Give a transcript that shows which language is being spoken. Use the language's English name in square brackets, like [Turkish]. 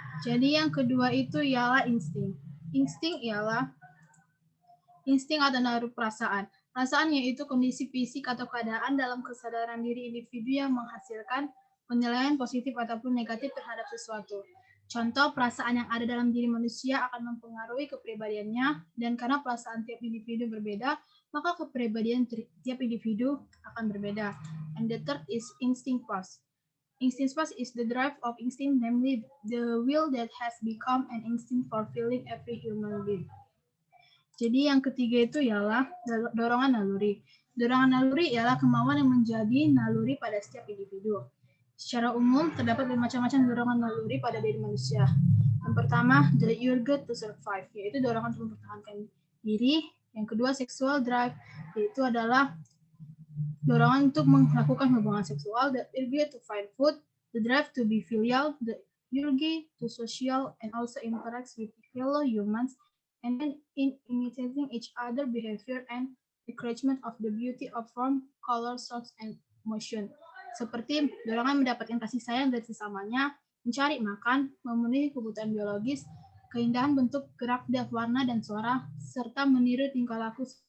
[Indonesian] Jadi yang kedua itu ialah insting. Insting ialah insting atau naruh perasaan. Perasaan yaitu kondisi fisik atau keadaan dalam kesadaran diri individu yang menghasilkan penilaian positif ataupun negatif terhadap sesuatu. Contoh, perasaan yang ada dalam diri manusia akan mempengaruhi kepribadiannya, dan karena perasaan tiap individu berbeda, maka kepribadian tiap individu akan berbeda. [English] And the third is instinct force. Instinct force is the drive of instinct, namely the will that has become an instinct for feeling every human being. [Indonesian] Jadi yang ketiga itu ialah dorongan naluri. Dorongan naluri ialah kemauan yang menjadi naluri pada setiap individu. Secara umum, terdapat bermacam-macam dorongan naluri pada diri manusia. Yang pertama, [English] the urge to survive, [Indonesian] yaitu dorongan untuk mempertahankan diri. Yang kedua, [English] sexual drive, [Indonesian] yaitu adalah dorongan untuk melakukan hubungan seksual. [English] The urge to find food, the drive to be filial, the urge to social and also interacts with fellow humans, and then in imitating each other behavior and encouragement of the beauty of form, color, sounds, and motion. [Indonesian] Seperti dorongan mendapatkan kasih sayang dari sesamanya, mencari makan, memenuhi kebutuhan biologis, keindahan bentuk, gerak, dan warna dan suara, serta meniru tingkah laku.